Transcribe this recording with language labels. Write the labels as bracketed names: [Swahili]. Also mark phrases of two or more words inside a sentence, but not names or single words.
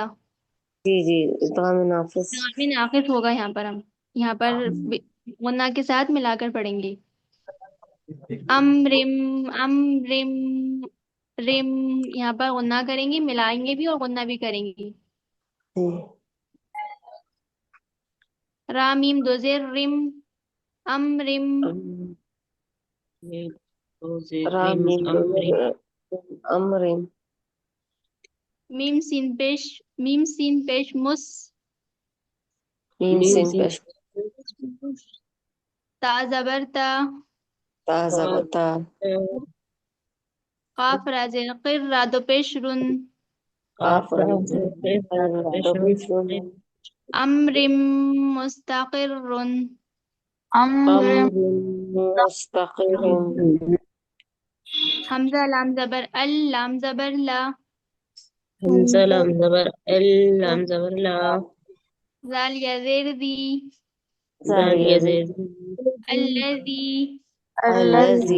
[Urdu] جی جی، ادغام ناقص. ادغام ناقص ہوگا یہاں پر، ہم یہاں پر غنہ کے ساتھ ملا کر پڑھیں گے. امرم امرم رم، یہاں پر غنہ کریں گے، ملائیں گے بھی اور غنہ بھی کریں گے. را میم دو زیر رم، امرم. را میم امرم. میم سین پیش مس، میم سین پیش. تا زبر تا، تا زبر تا. قاف را زیر قر را دو پیش رن. قاف را دو پیش رن. [Arabic] امرم مستقر، [Urdu] امر مستقر. حمزہ لام زبر ال، لام زبر لا. حمزہ لام زبر ال، لام زبر لا. زال یا زیر دی، زالیہ زیر الذی. الذی.